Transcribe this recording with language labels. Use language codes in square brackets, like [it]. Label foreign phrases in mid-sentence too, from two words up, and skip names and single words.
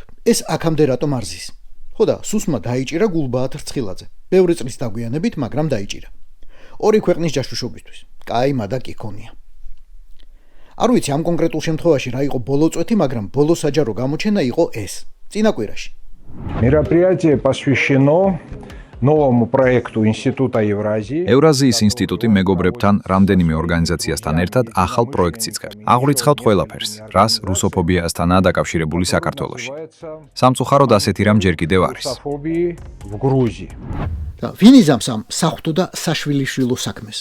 [ka] ეს აქამდე რატომ არ ზის? ხო და სუსმა დაიჭირა გულბაათ რცხილაძე. ბევრი წლის დაგვიანებით, მაგრამ დაიჭირა. ორი ქვეყნის ჯაშუშობისთვის. კაი მადა კი ქონია. არ ვიცი ამ კონკრეტულ შემთხვევაში რა იყო ბოლო წვეთი, მაგრამ ბოლო საჯარო გამოჩენა იყო ეს. წინა კვირაში. [ru] Мероприятие посвящено новому проекту Института Евразии. [ka] ევრაზიის ინსტიტუტი მეგობრებთან რამდენიმე ორგანიზაციასთან ერთად ახალ პროექტს იწყებს. აღვრიცხავთ ყველაფერს, რას რუსოფობიასთანაა დაკავშირებული საქართველოში. სამწუხაროდ ასეთი რამ ჯერ კიდევ არის. [ru] В Грузии. [ka] და ვინ იზამს ამ საღვთო და საშვილიშვილო საქმეს?